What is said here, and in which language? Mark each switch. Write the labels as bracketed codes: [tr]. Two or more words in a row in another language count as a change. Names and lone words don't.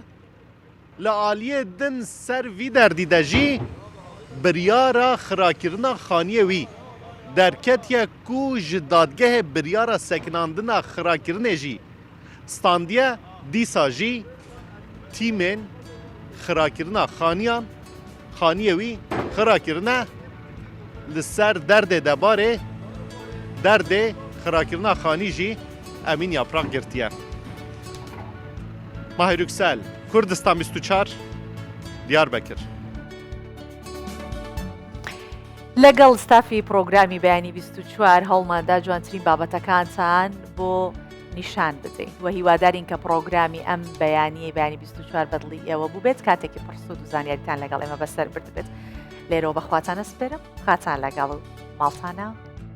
[ku] li aliyê din ser vî derdî de jî biryara xirakirina xaniyê wî derketiye ku ji dadgehê biryara sekinandina xirakirinê jî standiye, dîsa jî tîmên xirakirina xaniyan xaniyê wî xirakirine li ser derdê debarê derdê xirakirina xanî jî Emîn Yapraq girtiye. Mahir Yüksel, Kurdistan 24, Diyarbakır. [ckb] لەگەڵ ستافی پرۆگرامی بەیانی 24 هەڵماندا جوانترین بابەتەکانتان بۆ نیشان بدەین وە هیوادارین کە پرۆگرامی ئەم بەیانی 24 بەدڵی ئێوە بوو بێت کاتێکی پرسود و زانیاریتان لەگەڵ ئێمە بەسەر بردبێت لێرەوە بەخواتانە سپێرم خاتان لەگەڵ ماڵتانە